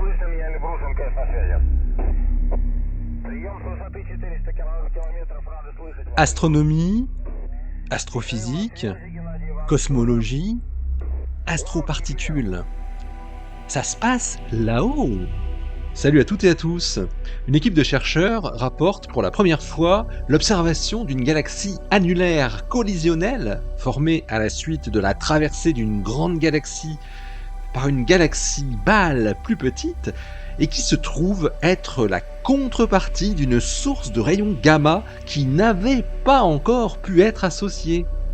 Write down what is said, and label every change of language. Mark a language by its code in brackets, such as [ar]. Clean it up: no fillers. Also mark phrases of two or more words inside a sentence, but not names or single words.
[ru] влияние Брушенко на связи. Прием с высоты 400 километров, рады слышать вас. [fr] Astronomie, astrophysique, cosmologie, astroparticules. Ça se passe là-haut. Salut à toutes et à tous. Une équipe de chercheurs rapporte pour la première fois l'observation d'une galaxie annulaire collisionnelle formée à la suite de la traversée d'une grande galaxie par une galaxie balle plus petite et qui se trouve être la contrepartie d'une source de rayons gamma qui n'avait pas encore pu être associée.